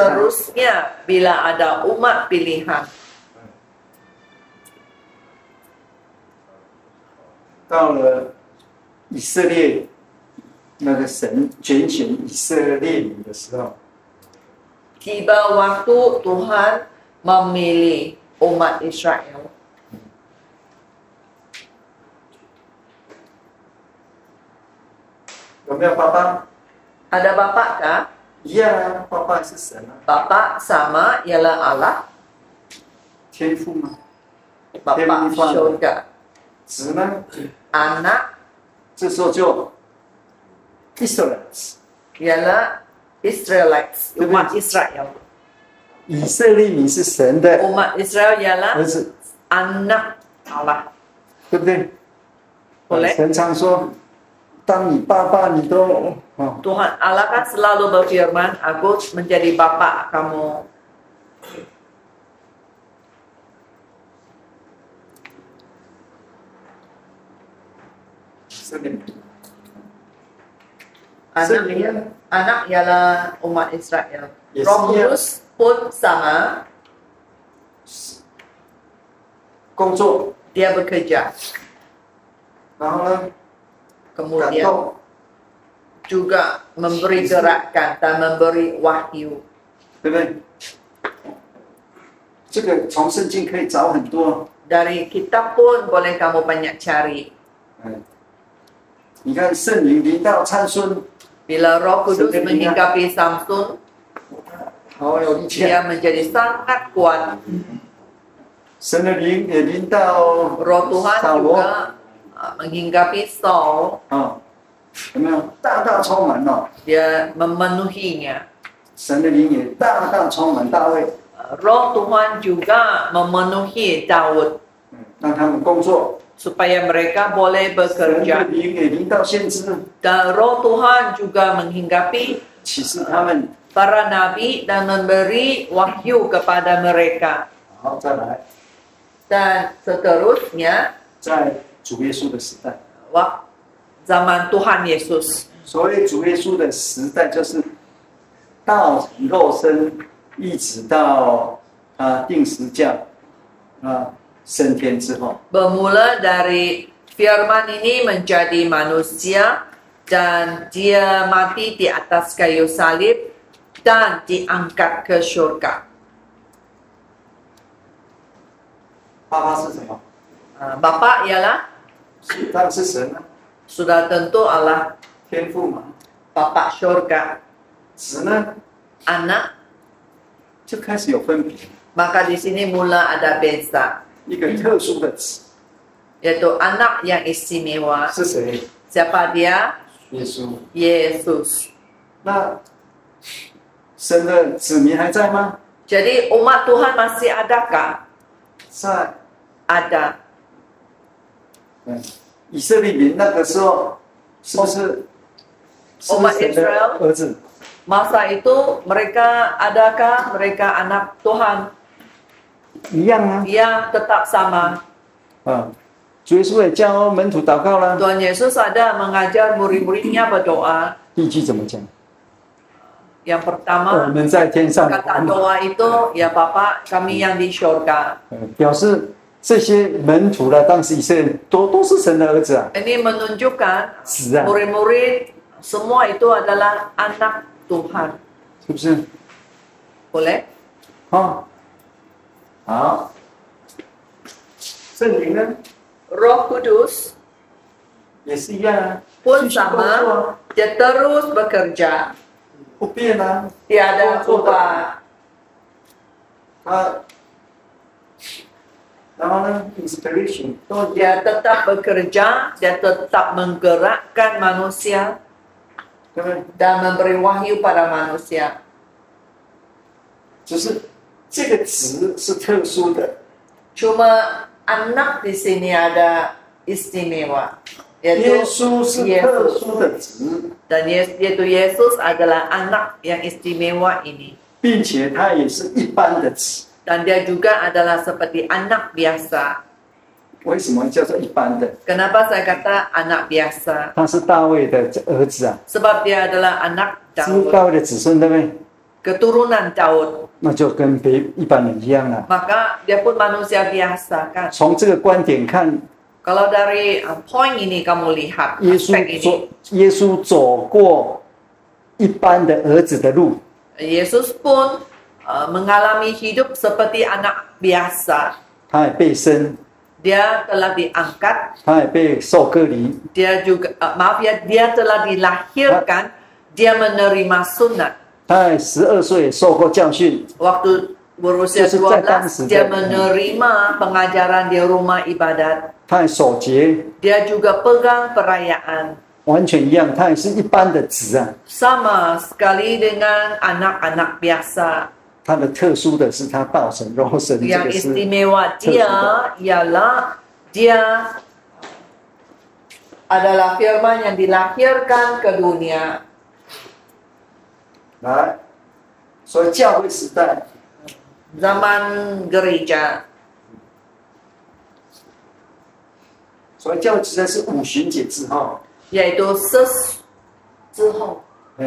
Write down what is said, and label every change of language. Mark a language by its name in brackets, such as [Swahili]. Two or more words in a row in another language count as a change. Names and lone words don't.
[Malay] Seterusnya bila ada umat pilihan, [Chinese] 到了以色列那个神拣选以色列民的时候， [Malay] tiba waktu Tuhan memilih umat Israel. [Chinese] 有没有爸爸？ [Malay] Ada Bapa kah? [Chinese] 一样啊，爸爸是神啊， [Malay] Bapa sama ialah Allah, [Chinese] 天父嘛。 [Malay] Bapa syurga. [Chinese] 子呢， [Malay] Anak [Chinese] 这时候就 Israelites， [Malay] ialah Israelites, umat Israel. [Chinese] 以色列民是神的 [Malay] Umat Israel [Chinese] 儿 [Malay] ialah [Chinese] 子， [Malay] anak Allah. [Chinese] 对不对？ [Malay] Boleh. [Chinese] 神常说，当你爸爸你都哦， [Malay] Tuhan Allah kan selalu berfirman, aku menjadi bapa kamu. Anak ialah umat Israel. Yes, Roh iya. Kudus pun sama, [Chinese] 工作， [Malay] dia bekerja. [Chinese] 然后呢，感 [Malay] Kemudian [Chinese] 动， [Malay] juga memberi gerakan dan memberi wahyu. [Chinese] 对不对？这个从圣经可以找很多。 [Malay] Dari kitab pun boleh kamu banyak cari. [Chinese] 嗯，你看圣灵临到参孙， [Malay] Bila Roh Kudus Sebenarnya- menyikapi Samson, [Chinese] 好有力气啊。 [Malay] dia menjadi sangat kuat. [Chinese] 神的灵也临到 [Malay] Roh Tuhan [Chinese] 扫罗 [Malay] juga menghinggapi Saul, [Chinese] 啊，有没有大大充满哦？ [Malay] dia memenuhinya. [Chinese] 神的灵也大大充满大卫， [Malay] Roh Tuhan juga memenuhi Daud [Chinese] 让他们工作。 [Malay] supaya mereka boleh [Chinese] 神的 [Malay] bekerja. [Chinese] 灵也临到先知， [Malay] Dan Roh Tuhan juga menghinggapi [Chinese] 启示他们。 [Malay] para nabi dan memberi wahyu kepada mereka. [Chinese] 好，再来， [Malay] Dan seterusnya [Chinese] 在主耶稣的时代， [Malay] zaman Tuhan Yesus. [Chinese] 所谓主耶稣的时代，就是道成肉身，一直到定十架升天之后。 [Malay] Bermula dari firman ini menjadi manusia dan dia mati di atas kayu salib dan diangkat ke surga. [Chinese] 爸爸是什么？ [Malay] Bapa ialah [Chinese] 当然是神啊， [Malay] sudah tentu Allah [Chinese] 天父嘛。 [Malay] Bapa surga. [Chinese] 子呢， [Malay] Anak, [Chinese] 就开始有分别， [Malay] maka di sini mula ada beza, [Chinese] 一个特殊的子 [Malay] yaitu anak yang istimewa. [Chinese] 是谁？ [Malay] Siapa dia? [Chinese] 耶稣。 [Malay] Yesus. [Chinese] 那神的子民还在吗？ [Malay] Jadi umat Tuhan masih adakah? [Chinese] 在。 [Malay] Ada. [Chinese] 以色列民那个时候是不是？是不是神的儿子？ [Malay] Masa itu mereka adakah mereka anak Tuhan? [Chinese] 一样啊。 [Malay] Ya, tetap sama. [Chinese] 主耶稣也教门徒祷告了。 [Malay] Tuhan Yesus ada mengajar murid-muridnya berdoa. [Chinese] 第一句怎么讲？ [Malay] Yang [Chinese] 我 [Malay] pertama, [Chinese] 们在天上。 [Malay] kata doa itu, ya Bapa kami yang di surga. [Chinese] 表示这些门徒呢，当时以色列人都是神的儿子啊。 [Malay] Ini menunjukkan [Chinese] 是啊， [Malay] murid-murid semua itu adalah anak Tuhan. [Chinese] 是不是？ [Malay] Boleh? [Chinese] 好。圣灵呢， [Malay] Roh Kudus [Chinese] 也是一样啊， [Malay] pun [Chinese] 继续工作 [Malay] sama, [Chinese] 啊， [Malay] dia terus bekerja, [Chinese] 不变啊。 [Malay] tiada ubah. [Chinese] 然后呢 ，inspiration 都 [Malay] Dia tetap bekerja, dia tetap menggerakkan manusia [Chinese] 对不对？ [Malay] dan memberi wahyu pada manusia. [Chinese] 只是这个值是特殊的， [Malay] Cuma anak di sini ada istimewa, [Chinese] 耶 [Malay] yaitu [Chinese] 稣是特殊的值， [Malay] dan yaitu Yesus adalah anak yang istimewa ini. [Chinese] 并且它也是一般的值。 [Malay] Dan dia juga adalah seperti anak biasa. [Chinese] 为什么叫做一般的？ [Malay] Kenapa saya kata anak biasa? [Chinese] 他是大卫的儿子啊， [Malay] Sebab dia adalah anak [Chinese] 是 [Malay] Daud, [Chinese] 大卫的子孙，对不对？ [Malay] keturunan Daud. [Chinese] 那就跟一般人一样了。 [Malay] Maka dia pun manusia biasa kan. [Chinese] 从这个观点看， [Malay] Kalau dari poin ini kamu lihat [Chinese] 耶 [Malay] aspek [Chinese] 稣 [Malay] ini, [Chinese] 耶稣走过一般的儿子的路， [Malay] Yesus pun mengalami hidup seperti anak biasa. [Chinese] 他也被生， [Malay] Dia telah diangkat, [Chinese] 他也被受割礼， [Malay] dia juga maaf ya, dia telah dilahirkan, dia menerima sunat. [Chinese] 他也12岁也受过教训， [Malay] Waktu berusia [Chinese] 就是在当时 [Malay] 12, dia [Chinese] 的 [Malay] menerima pengajaran di rumah ibadat. [Chinese] 他也守节， [Malay] Dia juga pegang perayaan. [Chinese] 完全一样，他也是一般的子啊。 [Malay] Sama sekali dengan anak-anak biasa. [Chinese] 他的特殊的是他道成肉身，这 [Malay] Yang [Chinese] 个是 [Malay] istimewa dia ialah dia adalah firman yang dilahirkan ke dunia. [Chinese] 来，所以教会时代， [Malay] Zaman gereja. [Chinese] 所以教会时代是五旬节之后， [Malay] Yaitu之后, 嗯，